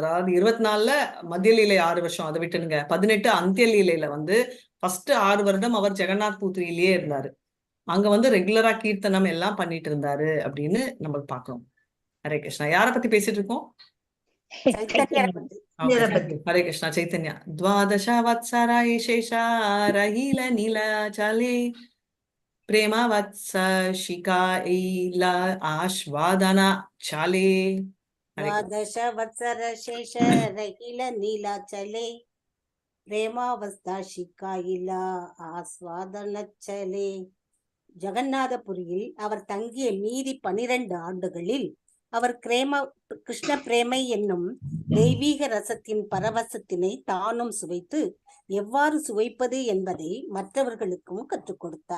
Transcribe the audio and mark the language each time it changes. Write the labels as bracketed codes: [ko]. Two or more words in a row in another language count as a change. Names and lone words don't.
[ta] அதாவது 24ல மத்திய லீலை 6 வருஷம், அதை விட்டுனுங்க. 18 அந்திய லீலையில வந்து ஃபர்ஸ்ட் 6 வருடம் அவர் ஜெகநாத் பூரியிலேயே இருந்தாரு. அங்க வந்து ரெகுலரா கீர்த்தனம் எல்லாம் பண்ணிட்டு இருந்தாரு அப்படின்னு நம்ம பார்க்கணும். [sa] हरे कृष्ण. [ta] யாரை பத்தி பேசிட்டு இருக்கோம்? சைத்தன்யரை பத்தி. [en] Okay, [ta] இதை [en] thank [ta] பத்தி. you. [sa] हरे कृष्ण. [ta] சைத்தன்யா. [bn] দ্বাদশ বৎসরা শেষা রহিল নীলাচলে প্রেম বৎস শিকাইল আশ্বাদন চালে. [sa] हरे कृष्ण. [bn] দ্বাদশ বৎসর শেষ রহিল নীলাচলে প্রেমাবস্থা শিখাইলা আস্বাদনচ্ছলে. [ta] ஜெகநாதபுரியில் அவர் தங்கிய மீதி 12 ஆண்டுகளில் அவர் கிருஷ்ண பிரேமை என்னும் தெய்வீக ரசத்தின் பரவசத்தினை தானும் சுவைத்து எவ்வாறு சுவைப்பது என்பதை மற்றவர்களுக்கும் கற்றுக் கொடுத்தார்.